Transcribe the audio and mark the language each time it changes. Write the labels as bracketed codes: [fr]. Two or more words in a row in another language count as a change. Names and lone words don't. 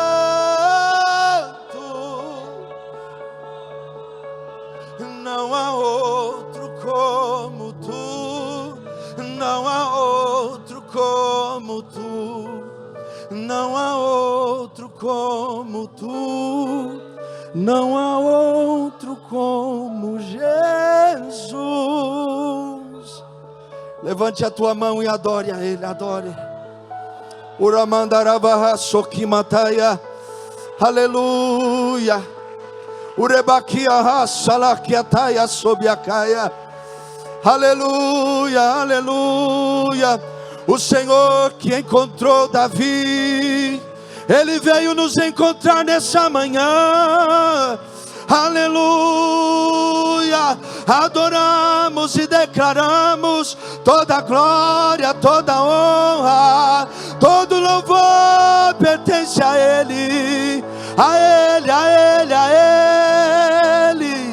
[pt] Não há outro como tu, não há outro como tu, não há outro como tu, não há outro como Jesus. Levante a tua mão e adore a Ele, adore. Uramandarabaha sokimataya, aleluia. Urebakia salakiataya sobiakaya, aleluia, aleluia. O Senhor que encontrou Davi, Ele veio nos encontrar nessa manhã. Aleluia. Adoramos e declaramos toda glória, toda honra, todo louvor pertence a Ele, a Ele, a Ele, a Ele.